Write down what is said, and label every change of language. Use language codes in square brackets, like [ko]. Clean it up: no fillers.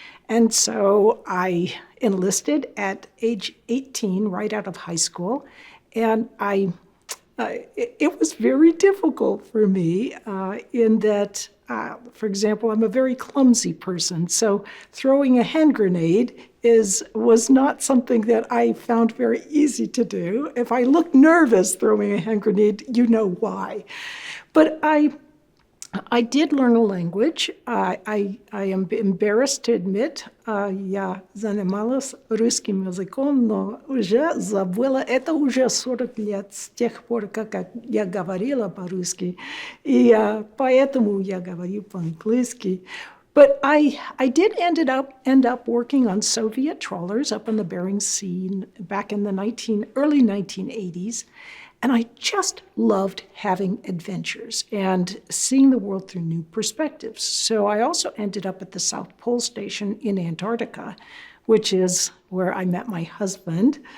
[en] And so I enlisted at age 18, right out of high school, and it was very difficult for me in that, for example, I'm a very clumsy person, so throwing a hand grenade was not something that I found very easy to do. If I look nervous throwing a hand grenade, you know why. But I did learn a language. I am embarrassed to admit, [ru] я занималась русским языком, но уже забыла. Это уже 40 лет с тех пор, как я говорила по-русски, и поэтому я говорю по-английски. [en] But I did end up working on Soviet trawlers up in the Bering Sea back in the early 1980s. And I just loved having adventures and seeing the world through new perspectives. So I also ended up at the South Pole Station in Antarctica, which is where I met my husband.